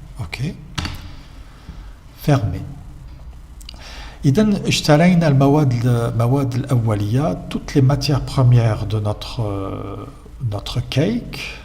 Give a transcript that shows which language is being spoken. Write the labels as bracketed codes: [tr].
[fr] Ok. Fermé. [ar] إذا اشترينا المواد الأولية. [fr] Toutes les matières premières de notre cake.